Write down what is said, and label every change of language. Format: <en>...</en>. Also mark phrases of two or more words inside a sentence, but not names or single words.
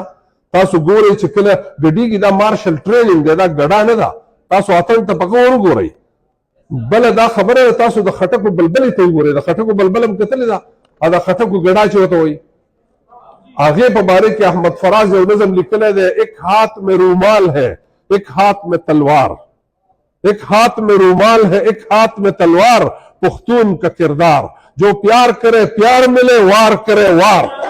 <ps>تاسو ګورئ چې کله ګډېږي دا مارشل ټریننګ دی، دا ګډا نه ده. تاسو اتڼ ته په غور وګورئ. بله دا خبره ده، تاسو د خټکو بلبلې ته وګورئ، د خټکو بلبل هم کتلې ده، او د خټکو ګډا چې ورته وایي. هغې په باره کې احمد فراز یو نظم لیکلی دی،</ps> <ur>ایک ہاتھ میں رومال ہے ایک ہاتھ میں تلوار، ایک ہاتھ میں رومال ہے ایک ہاتھ میں تلوار، پختون کا کردار، جو پیار کرے پیار ملے، وار کرے وار.</ur>